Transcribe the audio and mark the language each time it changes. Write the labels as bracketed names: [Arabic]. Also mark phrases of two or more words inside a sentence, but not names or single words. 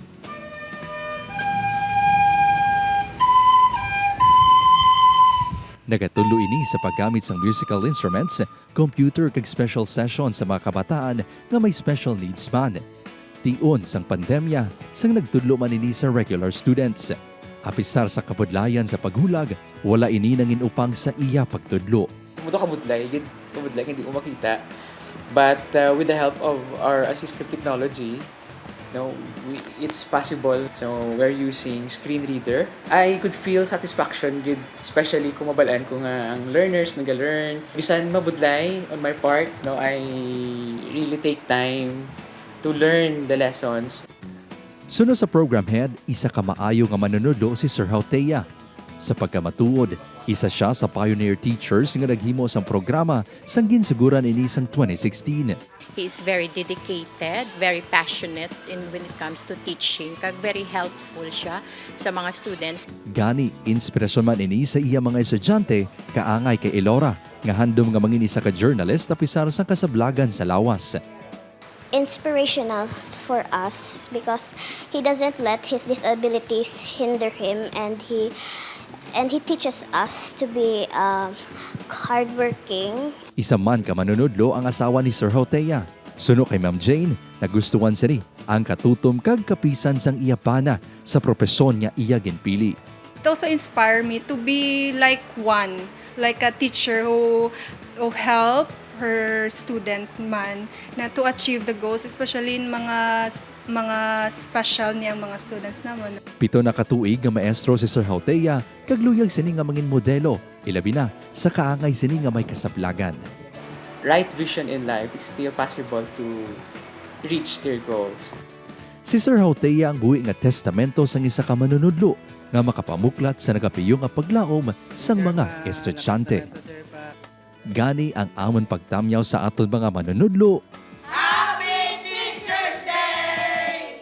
[Hiligaynon] Nagatulo ini sa paggamit sang [English] musical instruments, [Hiligaynon] computer kag [English] special session [Hiligaynon] sa mga kabataan nga may [English] special needs [Hiligaynon] man. Tion sang pandemya, sang nagtudlo man ini sa [English] regular students. [Hiligaynon] Apisar sa kabudlayan sa paghulag, wala ini nangin upang sa iya pagtudlo. Mudo kabudlay, hindi ko makita. [English] But with the help of our assistive technology, it's possible. So we're using screen reader. I could feel satisfaction, [Hiligaynon] especially kung mabalaan ko nga ang learners nag-learn. Bisan mabudlay [English] on my part, I really take time to learn the lessons. [Hiligaynon] Suno sa program head, isa ka maayo nga manunodlo si Sir Hautea. Sa pagkamatuod, isa siya sa [English] pioneer teachers [Hiligaynon] nga naghimo sang programa sang ginsuguran ini sang 2016. [English] He's very dedicated, very passionate when it comes to teaching. [Hiligaynon] Kag [English] very helpful [Hiligaynon] siya sa mga students. Gani, inspirasyon man ini sa iya mga estudyante, kaangay kay Elora, nga handom nga mangin isa ka journalist apisar sa kasablagan sa lawas. [English] Inspirational for us because he doesn't let his disabilities hinder him, and he teaches us to be hardworking. [Hiligaynon] Isa man ka manunodlo ang asawa ni Sir Hautea. Suno kay Ma'am Jane, nagustuhan sini ang katutom kag kapisan sang iya pana sa propesyon nga iya ginpili. [English] It also inspired me to be like a teacher who help her student [Hiligaynon] man na [English] to achieve the goals, especially in [Hiligaynon] mga special niyang mga students naman. 7 na katuig nga maestro si Sir Hautea, kag luyag sini nga mangin modelo, ilabi na sa kaangay sini nga may kasablagan. [English] Right vision in life, it's still possible to reach their goals. [Hiligaynon] Si Sir Hautea ang buhi nga testamento sang isa ka manunodlo nga makapamuklat sa nagapiyong nga paglaom sang mga estudyante. Gani ang amon pagtamyaw sa aton mga manunodlo. [English] Happy Teacher's Day!